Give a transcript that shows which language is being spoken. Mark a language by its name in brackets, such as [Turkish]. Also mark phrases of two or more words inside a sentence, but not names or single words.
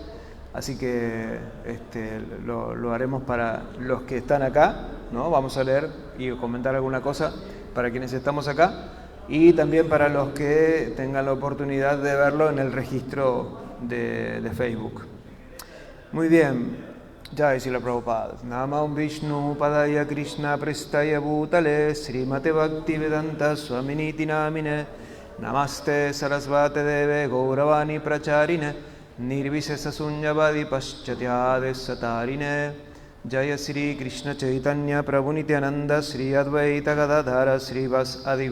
[Spanish] Así que lo haremos para los que están acá, ¿no? Vamos a leer y comentar alguna cosa para quienes estamos acá y también para los que tengan la oportunidad de verlo en el registro de Facebook. Muy bien. [Sanskrit] जय श्रील प्रभुपाद. नमं विष्णु पादाय कृष्ण प्रेष्ठाय भूतले श्रीमते भक्तिवेदान्त स्वामिनिति नामिने नमस्ते सारस्वते देवे गौरवाणी प्रचारिणे निर्विशेष शून्यवादि पाश्चात्यदे सतारिणे जय श्री कृष्ण चैतन्य प्रभु नित्यानन्द श्री अद्वैत गदाधर श्रीवास आदि